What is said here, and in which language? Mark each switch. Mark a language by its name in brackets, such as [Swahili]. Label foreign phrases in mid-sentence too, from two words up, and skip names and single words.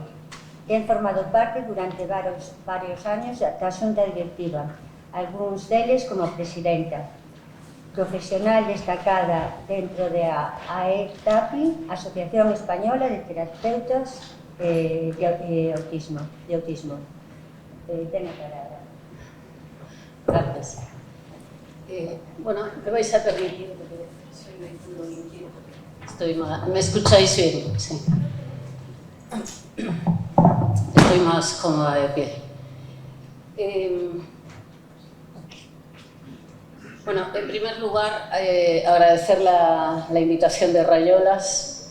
[Galician] Ten formado parte durante varios años da xunta directiva, algúns deles como presidenta. Profesional destacada dentro da AETAPI, Asociación Española de Terapeutas de Autismo. Ten a palabra. [Spanish] Gracias. Bueno, me vais a permitir, porque soy vehículo inquieto. ¿Me escucháis bien? Sí. Estoy más cómoda de pie. Bueno, en primer lugar, agradecer la invitación de Raiolas.